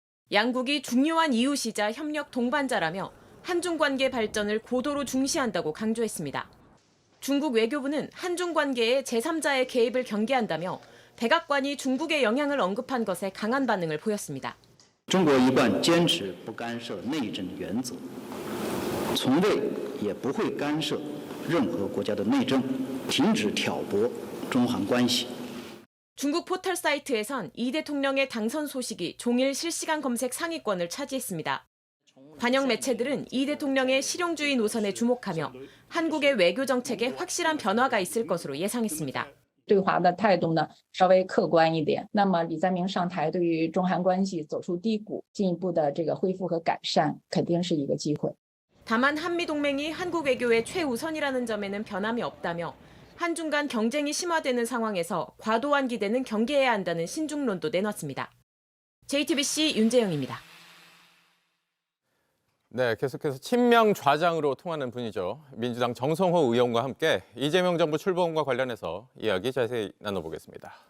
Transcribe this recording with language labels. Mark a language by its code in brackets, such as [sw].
[ko] 양국이 중요한 이웃이자 협력 동반자라며 한중 관계 발전을 고도로 중시한다고 강조했습니다. 중국 외교부는 한중 관계에 제3자의 개입을 경계한다며 백악관이 중국의 영향을 언급한 것에 강한 반응을 보였습니다. [zh] 中国一贯坚持不干涉内政原则，从未也不会干涉任何国家的内政，停止挑拨中韩关系。 [ko] 중국 포털 사이트에선 이 대통령의 당선 소식이 종일 실시간 검색 상위권을 차지했습니다. 반영 매체들은 이 대통령의 실용주의 노선에 주목하며 한국의 외교 정책에 확실한 변화가 있을 것으로 예상했습니다. [zh] 对华的态度呢稍微客观一点，那么李在明上台对于中韩关系走出低谷，进一步的这个恢复和改善，肯定是一个机会。 [ko] 다만 한미 동맹이 한국 외교의 최우선이라는 점에는 변함이 없다며 한중 간 경쟁이 심화되는 상황에서 과도한 기대는 경계해야 한다는 신중론도 내놨습니다. JTBC 윤재영입니다. 네, 계속해서 친명 좌장으로 통하는 분이죠. 민주당 정성호 의원과 함께 이재명 정부 출범과 관련해서 이야기 자세히 나눠보겠습니다.